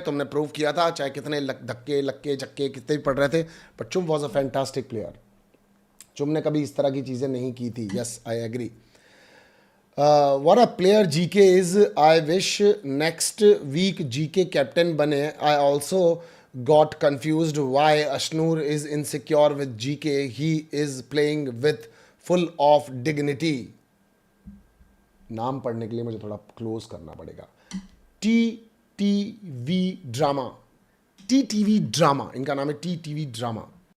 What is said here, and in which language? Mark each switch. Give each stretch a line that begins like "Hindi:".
Hindi: तुमने प्रूव किया था, चाहे कितने धक्के लक्के झक्के कितने भी पड़ रहे थे,
English: But Chum was a fantastic player.
Hindi: चुम ने कभी इस तरह की चीज़ें नहीं की थी।
English: Yes I agree. What a player GK is. I wish next week GK captain बने। I also got confused why Ashnur is insecure with GK. He is playing with full of dignity.
Hindi: नाम पढ़ने के लिए मुझे थोड़ा close करना पड़ेगा. TTV drama. TTV drama, इनका नाम है TTV ड्रामा.